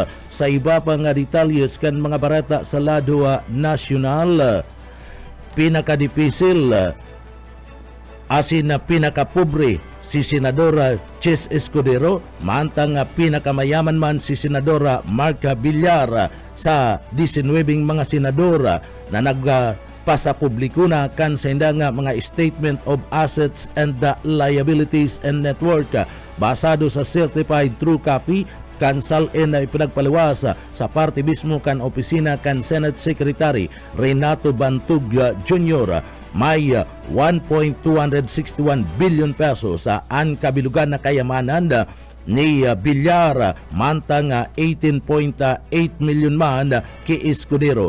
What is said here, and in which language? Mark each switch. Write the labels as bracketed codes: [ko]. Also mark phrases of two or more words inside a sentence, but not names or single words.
[bik] Sa iba pa nga detalles kan mga barata sa lado nasyonal, pinakadipisil asin pinakapobre si Senadora Chis Escudero mantang pinakamayaman man si Senadora Marca Villar sa 19 mga senadora na pasa publiko na kan sa nga mga [en] statement of assets and liabilities and net worth [bik] basado sa [en] certified true copy [bik] kan salin na ipinagpaliwas sa parte mismo kan opisina kan Senate Secretary Renato Bantug Jr. may 1.261 billion pesos sa ang kabilugan na kayamanan ni Villar mantang 18.8 million man ki Escudero.